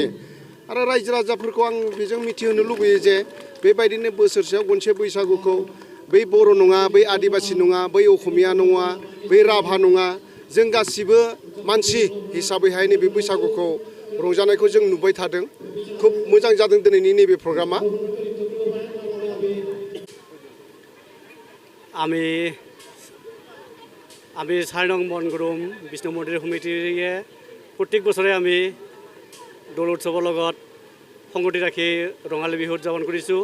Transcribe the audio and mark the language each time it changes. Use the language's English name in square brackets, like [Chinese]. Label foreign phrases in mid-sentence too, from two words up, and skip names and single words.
[Bodo] आरो रायजो राजाफोरखौ आं बेजों मिथिहोनो लुबैयो जे बेबायदिनो बोसोरसेयाव खनसे बैसागुखौ बै बर' नङा, बै आदिबासि नङा, बै असमिया नङा, बै राभा नङा, जों गासिबो मानसि हिसाबैहाय नैबे बैसागुखौ रंजानायखौ जों नुबाय थादों। खुब मोजां जादों दिनैनि नैबे प्रग्रामा। [Assamese] আমি 4 নং বনগুৰুম বিষ্ণু মন্দিৰ সমিতিয়ে প্ৰত্যেক বছৰে আমি দৌল উৎসৱৰ লগত সংগতি ৰাখি ৰঙালী বিহু উদযাপন কৰিছোঁ।